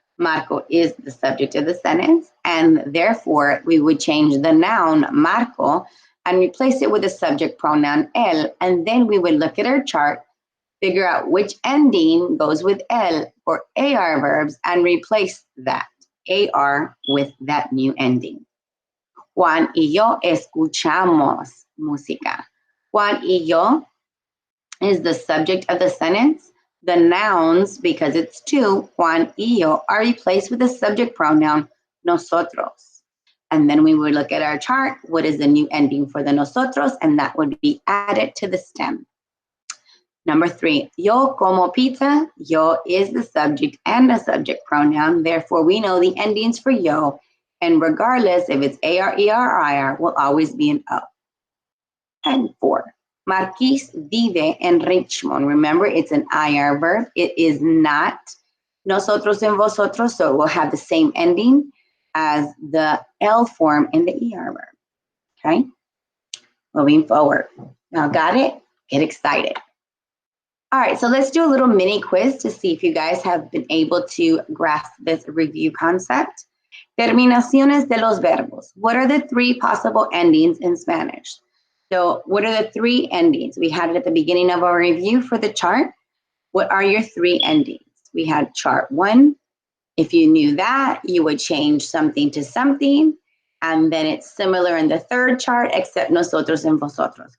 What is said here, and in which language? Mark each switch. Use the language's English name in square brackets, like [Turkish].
[English] Marco is the subject of the sentence, and therefore we would change the noun Marco and replace it with the subject pronoun él, and then we would look at our chart, figure out which ending goes with él for AR verbs, and replace that AR with that new ending. [Spanish] Juan y yo escuchamos música. Juan y yo [English] is the subject of the sentence. The nouns, because it's two, [Spanish] Juan y yo, [English] are replaced with the subject pronoun nosotros. And then we would look at our chart. What is the new ending for the nosotros? And that would be added to the stem. Number 3, [Spanish] yo como pizza. [English] Yo is the subject and the subject pronoun. Therefore, we know the endings for yo. And regardless if it's AR, ER, or IR, will always be an O. [Spanish] And 4, Marquis vive en Richmond. [English] Remember, it's an IR verb. It is not nosotros en vosotros, so it will have the same ending as the L form in the ER verb. Okay? Moving forward. Now, got it? Get excited. All right, so let's do a little mini quiz to see if you guys have been able to grasp this review concept. [Spanish] Terminaciones de los verbos. [English] What are the 3 possible endings in Spanish? So what are the 3 endings? We had it at the beginning of our review for the chart. What are your 3 endings? We had chart 1. If you knew that, you would change something to something. And then it's similar in the 3rd chart, except nosotros and vosotros.